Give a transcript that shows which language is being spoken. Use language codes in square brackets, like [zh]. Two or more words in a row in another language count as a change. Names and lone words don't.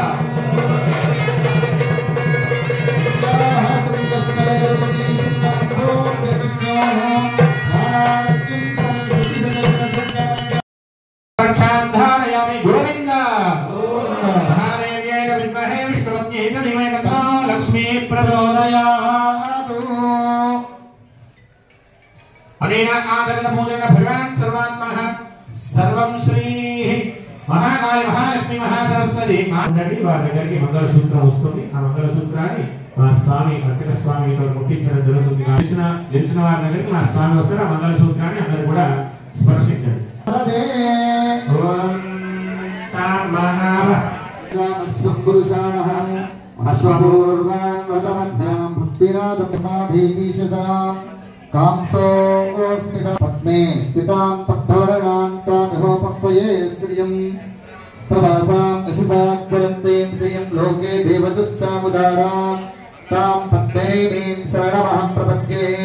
[sa] रक्षान्धारयामि गोविन्द महादेव्यै विद्महे विष्णुपत्न्यै धीमहि तन्नो लक्ष्मी प्रचोदयात् अनेन आगतपूजन भगवान् सर्वात्मः सर्वं श्रीः महाकाली महालक्ष्मी महासरस्वती [te] మాండలి వారి దగ్గరికి మంగళసూత్రం వస్తుంది ఆ మంగళసూత్రాన్ని మా స్వామి అర్చక స్వామితో ముట్టించడం జరుగుతుంది గెలిచిన వారి దగ్గరికి మా స్వామి వస్తారు ఆ మంగళసూత్రాన్ని అందరూ కూడా స్పర్శించండి [sa] पद्मे स्थितां पद्मवर्णां तामिहोपक्वये श्रियं प्रभासां यशसाग्वरन्तीं श्रियं लोके देवदुस्सामुदारां तां पद्मनीमीं शरणमहं प्रपद्ये